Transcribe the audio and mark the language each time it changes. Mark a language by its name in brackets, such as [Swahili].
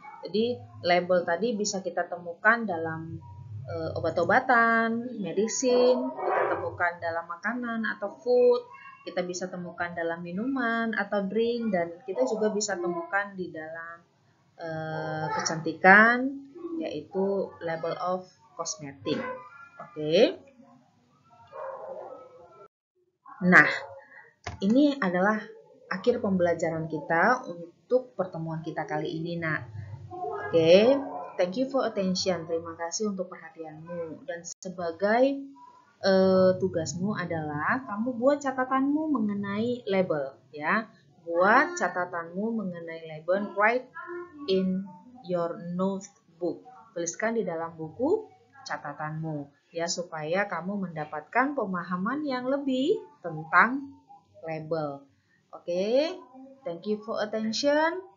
[Indonesian] Jadi label tadi bisa kita temukan dalam obat-obatan, medicine, kita temukan dalam makanan atau food, kita bisa temukan dalam minuman atau drink, dan kita juga bisa temukan di dalam kecantikan, yaitu label of cosmetic. Oke. Nah, ini adalah akhir pembelajaran kita untuk pertemuan kita kali ini, nak. [English] Oke, thank you for attention. [Indonesian] Terima kasih untuk perhatianmu. Dan sebagai tugasmu adalah kamu buat catatanmu mengenai label, ya. Buat catatanmu mengenai label, [English] write in your notebook. [Indonesian] Tuliskan di dalam buku catatanmu ya, supaya kamu mendapatkan pemahaman yang lebih tentang label. [English] Oke, thank you for attention.